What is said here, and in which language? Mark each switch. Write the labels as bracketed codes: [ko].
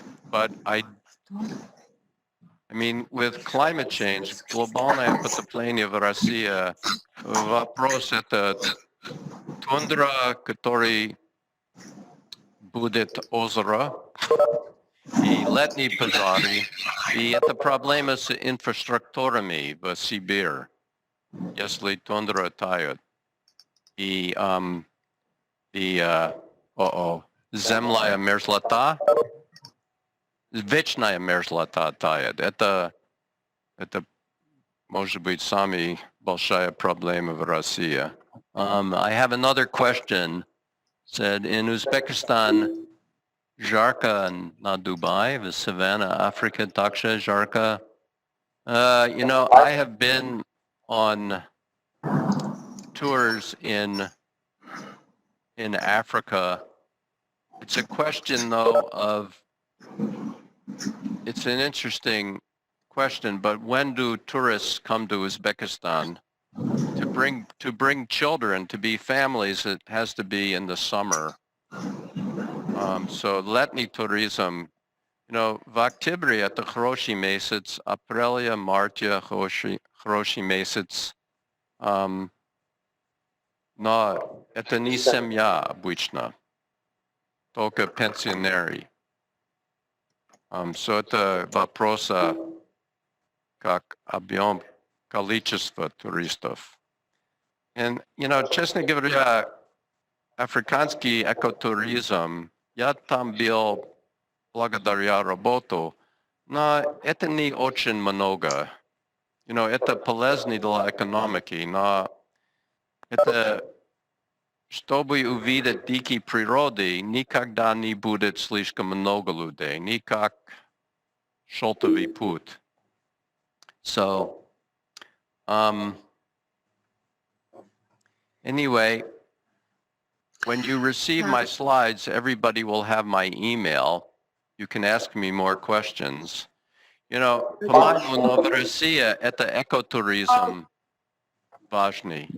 [en] But I mean, with climate change, [ru] глобальное потепление в России, вопрос это тундра, который будет озеро, и летние пожары, и это проблема с инфраструктурами в Сибири, если тундра тает. И и земная мерзлота, вечная мерзлота тает. Это может быть самая большая проблема в России. [en] I have another question. Said in Uzbekistan, [ru] жарко на Dubai, в Savannah, Africa, также жарко. [en] You know, I have been on tours in Africa. It's a question though it's an interesting question, but when do tourists come to Uzbekistan? To bring children, to be families, it has to be in the summer. [ru] So letний туризм, you know, в октябре это хороший месяц, апреля, марте хороший месяц, но это не семья обычно, только пенсионеры. So это вопрос как объем, количество туристов. [en] And, you know, [ru] честно говоря, африканский экотуризм, я там был благодаря работу, но это не очень много. [en] You know, [ru] это полезно для экономики, но это, чтобы увидеть дикие природы, никогда не будет слишком много людей, не как шелтовый путь. [en] So, anyway, when you receive my slides, everybody will have my email. You can ask me more questions. You know, [ru] по-моему, в России это экотуризм важный.